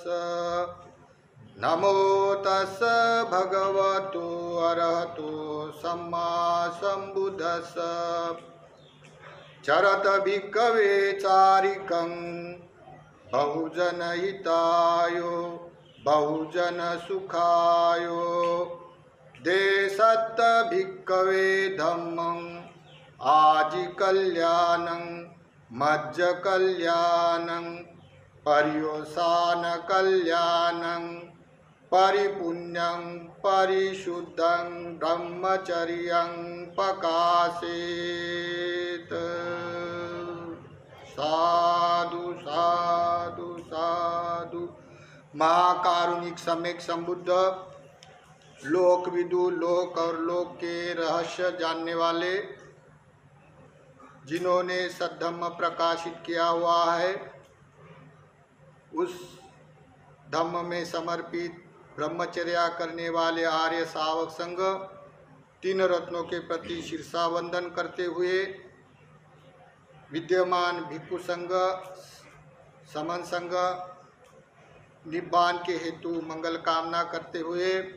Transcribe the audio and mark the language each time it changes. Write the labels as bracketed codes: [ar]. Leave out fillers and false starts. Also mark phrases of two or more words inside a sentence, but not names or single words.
[pi] नमो तस् भगवतो अरहतो सम्मा सम्बुद्धस्स। चरत भिक्खवे चारिकं बहुजन हिताय बहुजन सुखाय। देशत भिक्खवे धम्मं आजि कल्याणं मज्ज कल्याणं पर्युषाण कल्याणं परिपुण्यं परिशुद्धं ब्रह्मचर्यं प्रकाशेत। साधु साधु साधु। महाकारुणिक सम्यक संबुद्ध, लोकविदु, [hi] लोक और लोक के रहस्य जानने वाले, जिन्होंने सद्धम्म प्रकाशित किया हुआ है, उस धम्म में समर्पित ब्रह्मचर्या करने वाले आर्य सावक संघ तीन रत्नों के प्रति शीर्षा वंदन करते हुए विद्यमान भिक्षु संघ, समन संघ, निब्बान के हेतु मंगल कामना करते हुए